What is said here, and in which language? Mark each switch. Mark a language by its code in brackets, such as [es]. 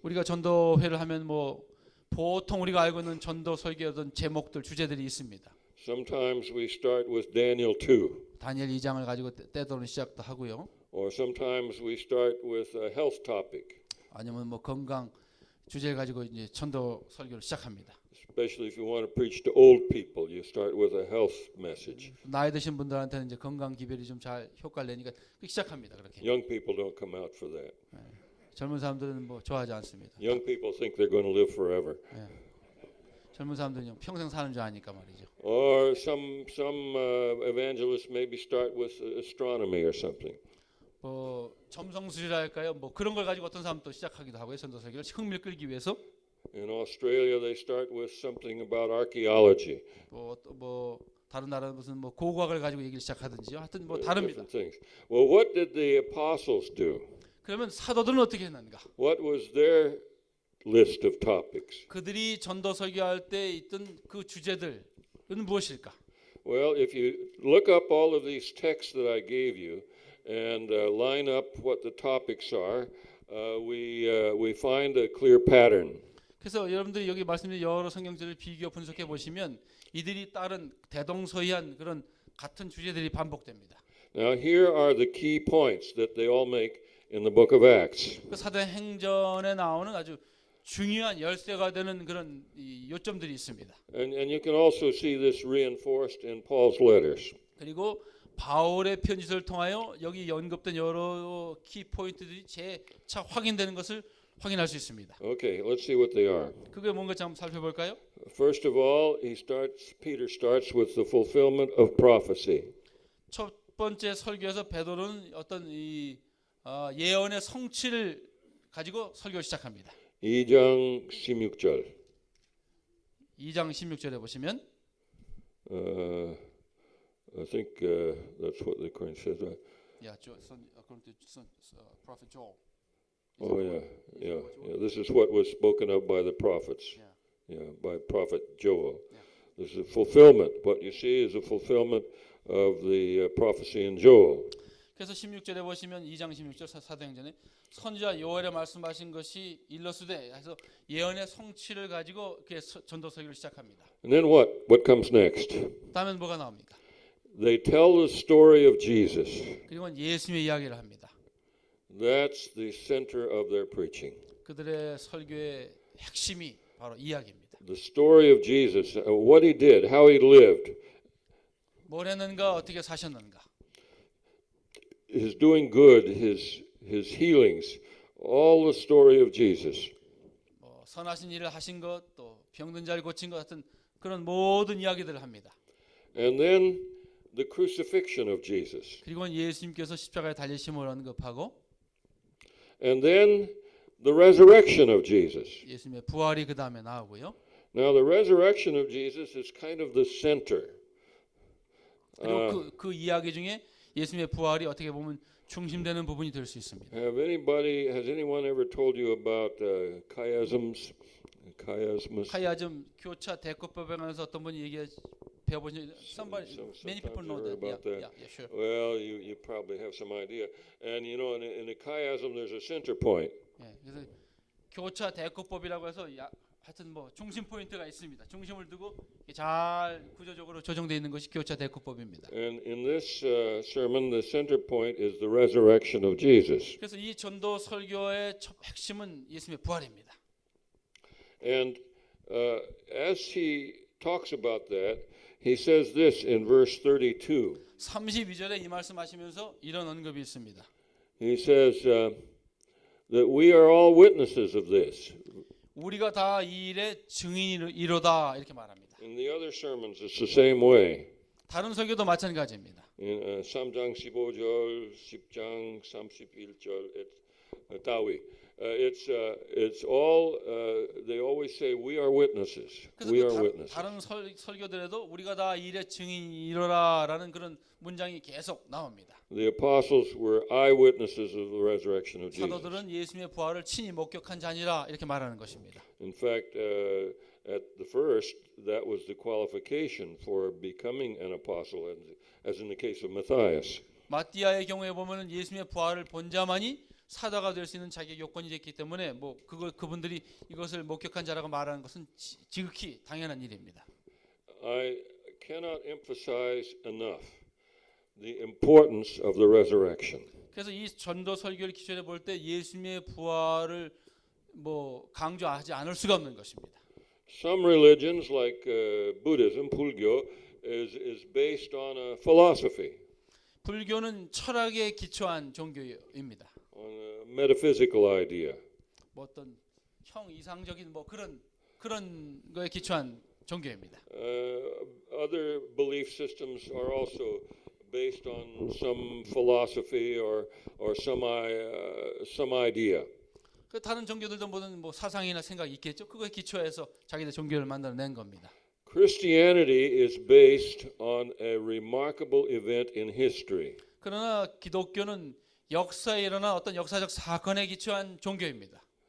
[ko] 우리가 전도회를 하면 뭐 보통 우리가 알고 있는 전도 설교의 어떤 제목들 주제들이 있습니다. [en] Sometimes we start with Daniel 2. [ko] 다니엘 2장을 가지고 때도는 시작도 하고요. [en] Or sometimes we start with a health topic. [ko] 아니면 뭐 건강 주제를 가지고 이제 전도 설교를 시작합니다. [en] Especially if you want to preach to old people, you start with a health message. [ko] 나이 드신 분들한테는 이제 건강 기별이 좀 잘 효과를 내니까 시작합니다. 그렇게. [en] Young people don't come out for that. [ko] 젊은 사람들은 뭐 좋아하지 않습니다. [en] Young people think they're going to live forever. [ko] 젊은 사람들은 평생 사는 줄 아니까 말이죠. [en] Or some evangelists maybe start with astronomy or something. [ko] 뭐 점성술이랄까요? 뭐 그런 걸 가지고 어떤 사람 또 시작하기도 하고요. 전도 설교를 흥미를 끌기 위해서. [en] In Australia, they start with something about archaeology. [ko] 뭐 다른 나라 무슨 뭐 고고학을 가지고 얘기를 시작하든지요. 하여튼 뭐 다릅니다. [en] Different things. Well, what did the apostles do? [ko] 그러면 사도들은 어떻게 했는가? [en] What was their list of topics? [ko] 그들이 전도 설교할 때 있던 그 주제들은 무엇일까? [en] Well, if you look up all of these texts that I gave you and line up what the topics are, we find a clear pattern. [ko] 그래서 여러분들이 여기 말씀드린 여러 성경들을 비교 분석해 보시면 이들이 따른 대동소이한 그런 같은 주제들이 반복됩니다. [en] Now, here are the key points that they all make in the book of Acts. [ko] 그 사도행전에 나오는 아주 중요한 열쇠가 되는 그런 이 요점들이 있습니다. [en] And you can also see this reinforced in Paul's letters. [ko] 그리고 바울의 편지를 통하여 여기 언급된 여러 키 포인트들이 재차 확인되는 것을 확인할 수 있습니다. [en] Okay, let's see what they are. [ko] 그게 뭔가 좀 살펴볼까요? [en] First of all, Peter starts with the fulfillment of prophecy. [ko] 첫 번째 설교에서 베드로는 어떤 이 예언의 성취를 가지고 설교를 시작합니다. 2장 16절. 2장 16절에 보시면 [en] I think that's what the Quran says. according to prophet Joel. Oh yeah. This is what was spoken of by the prophets. By prophet Joel. Yeah. This is a fulfillment. What you see is a fulfillment of the prophecy in Joel. [ko] 그래서 16절에 보시면 2장 16절 사도행전에 선지자 요엘에 말씀하신 것이 일러스되 해서 예언의 성취를 가지고 전도 설교를 시작합니다. [en] And then what? What comes next? [ko] 다음엔 뭐가 나옵니까? [en] They tell the story of Jesus. [ko] 그리고 예수님의 이야기를 합니다. [en] That's the center of their preaching. [ko] 그들의 설교의 핵심이 바로 이야기입니다. [en] The story of Jesus, what he did, how he lived, [ko] 뭘 했는가, 어떻게 사셨는가. [en] his doing good, his healings, all the story of Jesus. [ko] 선하신 일을 하신 것, 또 병든 자를 고친 것 같은 그런 모든 이야기들을 합니다. [en] And then the crucifixion of Jesus. [ko] 그리고 예수님께서 십자가에 달리심을 언급하고 [en] And then the resurrection of Jesus. [ko] 예수님의 부활이 그 다음에 나오고요. [en] Now the resurrection of Jesus is kind of the center. [ko] 그리고 그 이야기 중에 예수님의 부활이 어떻게 보면 중심되는 부분이 될 수 있습니다. [en] Has anyone ever told you about chiasms? [ko] 카이아즘 교차 대꾸법에 관해서 어떤 분이 배워보신 [en] many people know that. Yeah, sure. Well, you probably have some idea. And you know, in a chiasm, there's a center point. [ko] 예, 그래서 교차 대꾸법이라고 해서 하여튼 뭐 중심 포인트가 있습니다. 중심을 두고 잘 구조적으로 조정되어 있는 것이 교차 대꾸법입니다. [en] And in this sermon, the center point is the resurrection of Jesus. [ko] 그래서 이 전도 설교의 첫 핵심은 예수님의 부활입니다. [en] And as he talks about that, he says this in verse 32. [ko] 32절에 이 말씀하시면서 이런 언급이 있습니다. [en] He says that we are all witnesses of this. [ko] 우리가 다 이 일의 증인이로다 이렇게 말합니다. [en] In the other sermons, it's the same way. [ko] 다른 설교도 마찬가지입니다. In 3장 15절, 10장 31절, 따위. [en] It's all. They always say we are witnesses. We are witnesses. [ko] 다른 설교들에도 우리가 다 이 일의 증인이로라라는 그런 문장이 계속 나옵니다. [en] The apostles were eyewitnesses of the resurrection of Jesus. [ko] 사도들은 예수님의 부활을 친히 목격한 자니라 이렇게 말하는 것입니다. [en] In fact, at the first, that was the qualification for becoming an apostle, as in the case of Matthias. [ko] 마띠아의 경우에 보면은 예수님의 부활을 본 자만이 사도가 될 수 있는 자격 요건이 됐기 때문에 뭐 그분들이 이것을 목격한 자라고 말하는 것은 지극히 당연한 일입니다. [en] I cannot emphasize enough the importance of the resurrection. [ko] 그래서 이 전도 설교를 기초에 볼 때 예수님의 부활을 뭐 강조하지 않을 수가 없는 것입니다. [en] Some religions like Buddhism, 불교, is based on a philosophy. [ko] 불교는 철학에 기초한 종교입니다. [en] On a metaphysical idea. [ko] 뭐 어떤 형이상적인 뭐 그런 거에 기초한 종교입니다. [en] Other belief systems are also based on some philosophy or some idea. [ko] 그 다른 종교들도 모든 뭐 사상이나 생각이 있겠죠. 그거에 기초해서 자기들 종교를 만들어낸 겁니다. [en] Christianity is based on a remarkable event in history. [ko] 그러나 기독교는 역사에 일어난 어떤 역사적 사건에 기초한 종교입니다.